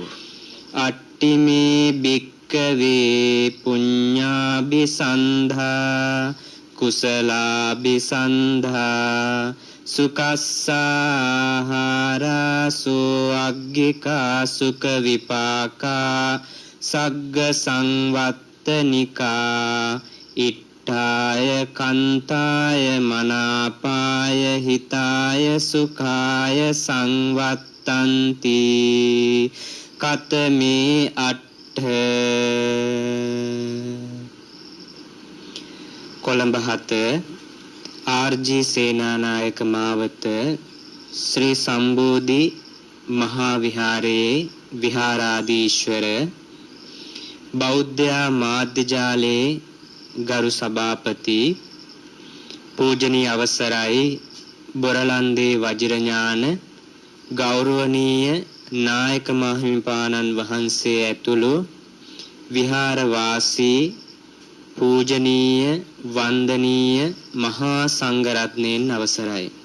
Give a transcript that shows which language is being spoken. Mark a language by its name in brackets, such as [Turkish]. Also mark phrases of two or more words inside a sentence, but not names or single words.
[Pali] අට්ඨිමේ භික්ඛවේ පුඤ්ඤාභිසන්ධා කුසලාභිසන්ධා සුකස්සාහාරසෝ අග්ගිකා සුඛ විපාකා සග්ග සංවත්තනිකා ඉට්ඨාය කන්තාය මනාපාය හිතාය සුඛාය සංවත්තන්ති කතමේ අට්ඨ කොළඹ 7 ආර්.ජී. [Sinhala] සේනානායක මාවත ශ්‍රී සම්බෝධි මහා විහාරයේ විහාරාධීශ්වර බෞද්ධ මාධ්‍ය ජාලයේ ගරු සභාපති පූජනීය අවසරයි බොරලන්දේ වජිරඥාන ගෞරවනීය නායක මහින්පාණන් වහන්සේ ඇතුළු විහාර වාසී පූජනීය වන්දනීය මහා සංඝරත්නයන් අවසරයි